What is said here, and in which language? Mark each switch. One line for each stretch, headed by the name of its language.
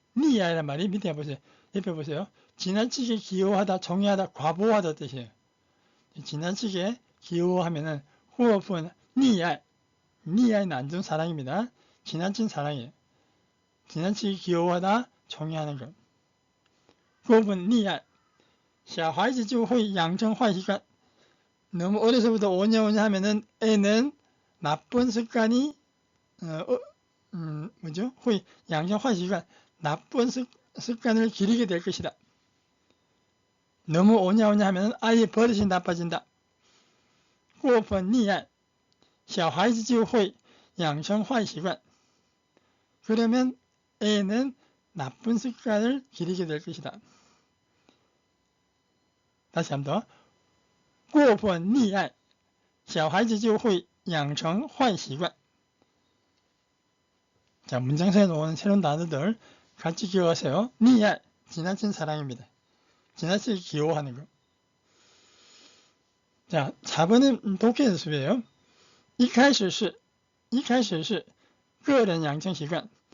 Korean: 溺爱란 말이 밑에 보세요. 옆에 보세요. 지나치게 귀여워하다, 정의하다, 과보하다 뜻이에요. 지나치게 귀여워하면은
Chinese: 过分溺爱,
Korean: 溺爱는 안 좋은 사랑입니다. 지나친 사랑이에요. 지나치게 귀여워하다, 정의하는 것.
Chinese: 过分溺爱, 小孩子就会养成坏习惯.
Korean: 너무 어려서부터 오냐오냐 하면은 애는 나쁜 습관이 뭐죠?
Chinese: 会养成坏习惯,
Korean: 나쁜 습관을 기르게 될 것이다. 너무 오냐오냐 하면 아이의 버릇이 나빠진다.
Chinese: 过分溺爱, 小孩子就会养成坏习惯.
Korean: 그러면 애는 나쁜 습관을 기르게 될 것이다. 다시 한 번 더.
Chinese: 过分溺爱, 小孩子就会养成坏习惯.
Korean: 자, 문장사에 나오는 새로운 단어들 같이 기억하세요. 溺爱, 지나친 사랑입니다. 지나치게 귀여워하는 거. 자, 4번은 독해 연습이에요.
Chinese: 一开始是个人养成习惯.